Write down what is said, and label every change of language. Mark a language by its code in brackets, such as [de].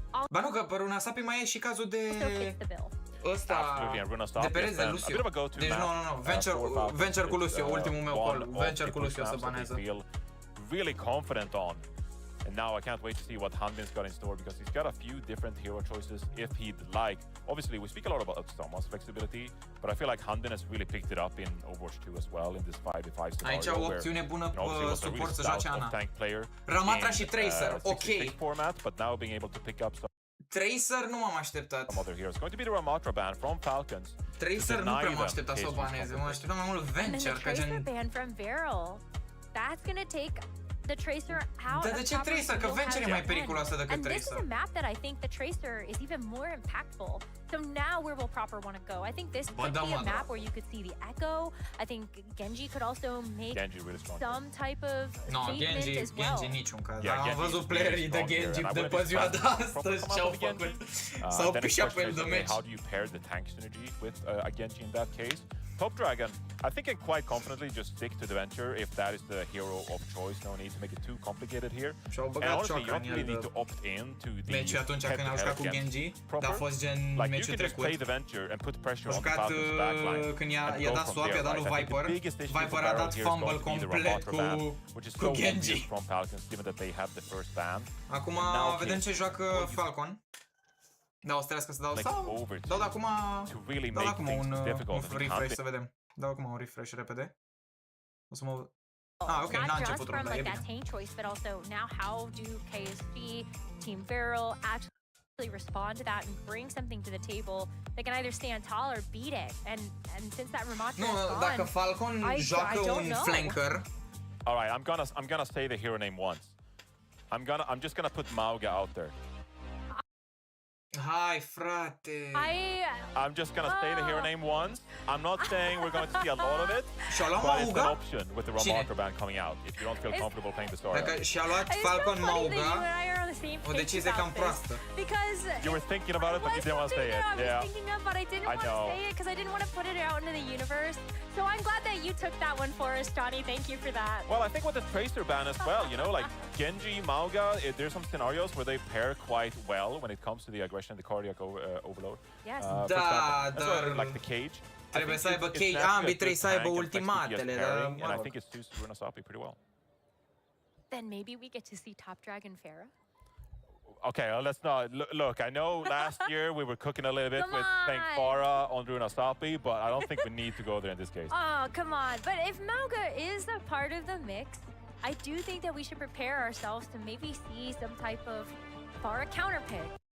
[ro] Ba nu, că pe Runa Sapi mai e și cazul de ăsta, de pereți de Lucio. Deci nu, Venture cu Lucio, ultimul meu call. Venture cu Lucio să baneze. [en] Really confident on. And now I can't wait to see what Hanbin's got in store, because he's got a few different hero choices if he'd like. Obviously, we speak a lot about someone's flexibility, but I feel like Hanbin has really picked it up in Overwatch 2 as well in this 5v5 scenario. [ro] Aici o opțiune bună pe suport să joace Ana. Ramatra și Tracer, ok. [en] Format, but now being able to pick up some [ro] Tracer nu m-am așteptat. [en] Other heroes. Going to be the Ramatra ban from Falcons. [ro] Tracer nu prea m-am așteptat să o baneze. Mă așteptam mai mult Venture, ca gen. [en] Ban from Varol. That's gonna take the Tracer out. [ro] Dar de ce Tracer? Că Venture e mai periculoasă decât Tracer. [en] And this is a map that I think the Tracer is even more impactful. So now where will Proper want to go? I think this could be a map where you could see the Echo. I think Genji could also make some type of statement as well. [ro] Genji niciun caz. Am văzut playerii de Genji de pe ziua de astăzi ce-au făcut. S-au pișat pe el de meci. [en] How do you pair the tank synergy with a Genji in that case? Top Dragon, I think can quite confidently just stick to the Venture if that is the hero of choice. No need to make it too complicated here. And honestly, you don't really need to opt in to the [ro] meciul atunci când au jucat cu Genji, dar a fost gen meciul trecut. [en] You can just play the Venture and put pressure on the Falcons' backline. [ro] Când i-a dat swap, i-a dat lui Viper. Viper a dat fumble complet cu Genji. [en] From Falcons, given that they have the first ban. [ro] Acum vedem ce joacă Falcon. Da, o să trească să dau sau? Dau acum un refresh să vedem. Dau acum un refresh repede. O să mă... ok, n-a început runda, e bine. [en] Tank choice, but also now how do KSG, Team Varol actually respond to that and bring something to the table that can either stand tall or beat it? And since that Ramatra is gone, [ro] dacă Falcon joacă un flanker. [en] All right, I'm gonna say the hero name once. I'm just gonna put Mauga out there. [ro] Hai, frate. [en] I'm just gonna say the hero name once. I'm not saying we're going to see a lot of it, but it's an option with the Ramarker ban coming out if you don't feel comfortable playing the story. [ro] Dacă și-a luat Falcon Mauga, o decizie cam proastă. [en] You were thinking about it, but you didn't want to say it. I was thinking of, but I didn't want to say it because I didn't want to put it out into the universe. So I'm glad that you took that one for us, Johnny. Thank you for that. Well, I think with the Tracer ban as well, you know, like Genji, Mauga, there's some scenarios where they pair quite well when it comes to the aggression and the cardiac overload. Yes. Like the cage. [ro] Trebuie să aibă cage, ambii trebuie să aibă ultimatele. [en] And I think it suits Runasapi pretty well. Then maybe we get to see Top Dragon Pharah. Okay, well, let's not look. I know last year we were cooking a little bit with playing Pharah on Runasapi, but I don't think we need to go there in this case. Oh, come on. But if Mauga is a part of the mix, I do think that we should prepare ourselves to maybe see some type of Pharah counter pick.